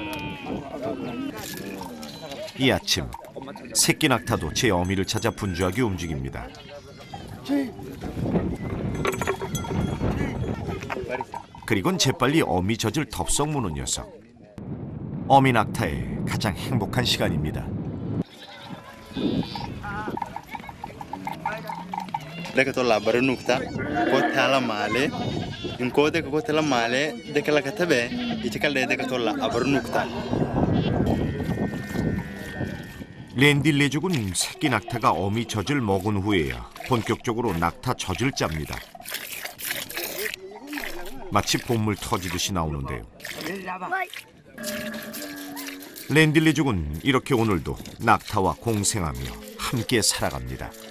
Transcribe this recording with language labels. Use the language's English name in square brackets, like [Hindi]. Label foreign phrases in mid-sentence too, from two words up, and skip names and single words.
[Korean] 이 아침 새끼 낙타도 제 어미를 찾아 분주하게 움직입니다. 그리곤 재빨리 어미 젖을 덥석 무는 녀석. 어미 낙타의 가장 행복한 시간입니다. [Rendille] dekatola baranukta kotala male in kode kotala male dekala katabe ichikal dekatola abaranukta [Korean] 렌딜레족은 새끼 낙타가 어미 젖을 먹은 후에야 본격적으로 낙타 젖을 짭니다. 마치 봇물 터지듯이 나오는데요. 렌딜레족은 이렇게 오늘도 낙타와 공생하며 함께 살아갑니다.